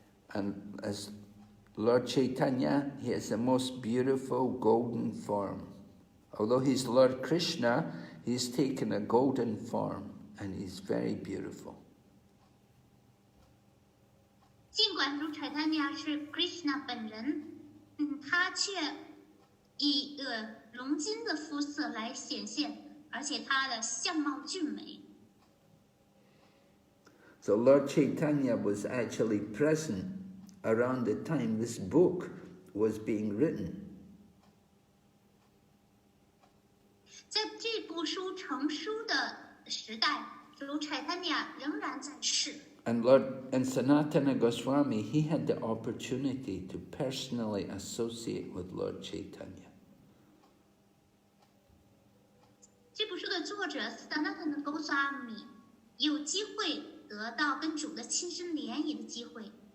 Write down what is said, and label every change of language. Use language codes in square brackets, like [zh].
[en] And as Lord Chaitanya, he has the most beautiful golden form. Although he's Lord Krishna, he's taken a golden form, and he's very beautiful. [zh] 尽管主 Chaitanya 是 Krishna 本人，他却以龙金的肤色来显现，而且他的相貌俊美。 [en] So Lord Chaitanya was actually present around the time this book was being written. [zh] 在这部书成书的时代，主 Chaitanya 仍然在世。 [en] And Sanatana Goswami, he had the opportunity to personally associate with Lord Chaitanya. [zh] 这部书的作者 Sanatana Goswami 有机会得到跟主的亲身联谊的机会。